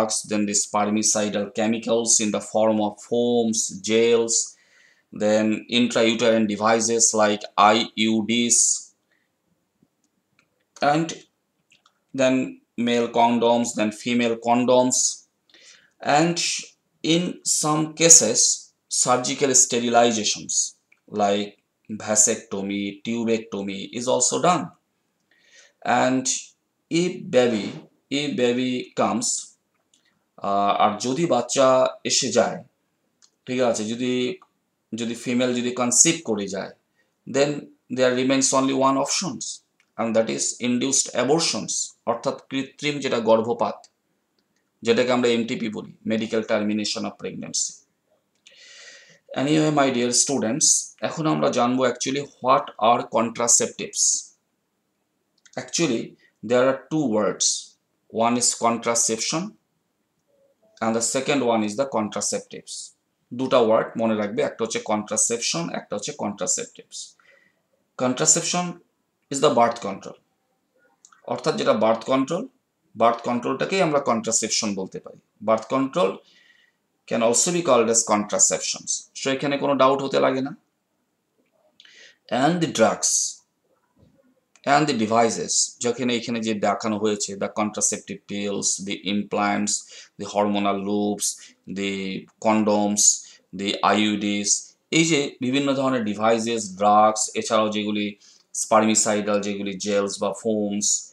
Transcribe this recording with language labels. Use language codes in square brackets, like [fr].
[en] then the spermicidal chemicals in the form of foams, gels, then intrauterine devices like IUDs, and then male condoms, then female condoms, and in some cases surgical sterilizations like vasectomy, tubectomy is also done. And if baby comes, [bn] আর যদি বাচ্চা এসে যায়, ঠিক আছে, যদি female যদি conceive করে যায়, দেন [en] there remains only one options, and that is induced abortions, [bn] অর্থাৎ কৃত্রিম যেটা গর্ভপাত, যেটাকে আমরা এমটিপি বলি, medical termination of pregnancy. [en] Anyway, my dear students, [bn] এখন আমরা জানবো [en] actually what are contraceptives. Actually, there are two words. One is contraception and the second one is the contraceptives. [bn] দুটা ওয়ার্ড মনে রাখবে, একটা হচ্ছে contraception, একটা হচ্ছে contraceptives. [en] Contraception is the birth control, [bn] অর্থাৎ যেটা বার্থ কন্ট্রোলটাকেই আমরা contraception বলতে পারি। [en] Birth control can also be called as contraceptions. [bn] So এখানে কোনো ডাউট হতে লাগে না। [en] And the drugs and the devices, [bn] যেখানে এখানে যে দেখানো হয়েছে, [en] the contraceptive pills, the implants, the hormonal loops, the condoms, the IUDs, [bn] এই যে বিভিন্ন ধরনের ডিভাইসেস, ড্রাগস, এছাড়াও যেগুলি স্পার্মিসাইডাল, যেগুলি জেলস বা ফোমস,